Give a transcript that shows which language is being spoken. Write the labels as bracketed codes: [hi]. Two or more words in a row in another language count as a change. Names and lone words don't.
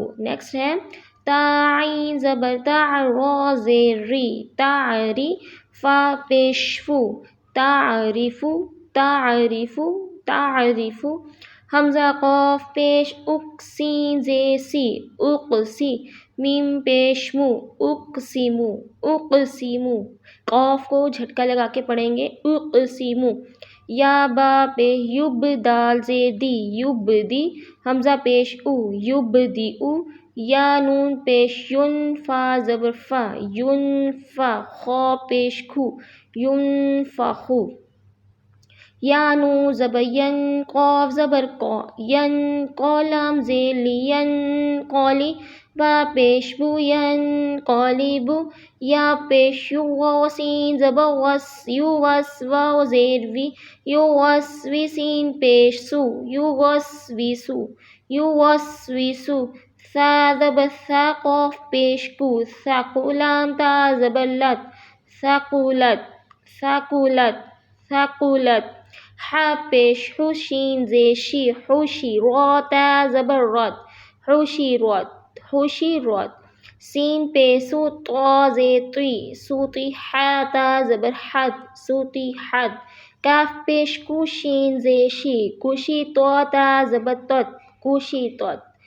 [ur] نیکسٹ ہے تا عین زبر تا، را زیر ری تعری، فا پیش فو تعریفو تعریفو تعریفو، حمزہ قاف پیش اک، سین زیر سی اقسی، میم پیش مو اقسمو اقسمو، قاف کو جھٹکا لگا کے پڑھیں گے اقسمو، یا با پہ یب، دال زیر دی یبدی، حمزہ پیش او یبدئو، یا نون پیش ین، فا زبر فا ینفا، خا پیش کھو ینفخو، یا نون زبر ین، قاف زبر قا ینقا، لام زیر لی ینقالی، با پیش بو ینقلبو، یا پیش یو، واو سین زبر وس یوس، واو زیر وی یوسوی، سین پیش سو یوسوسو یوسوسو، ثا زبر ثا، قاف پیش کو ثقو، لام تا زبر لت ثقلت ثقلت ثقلت، حا پیش حو، شین زیر شی حشی، را تا زبر رت حشرت حشرت، سین پیش سو، طا زیر طی سوطی، حا تا زبر حد سوطیحت، کاف پیش کو، شین زیر شی کشی، طا تا زبر تت کشیطت،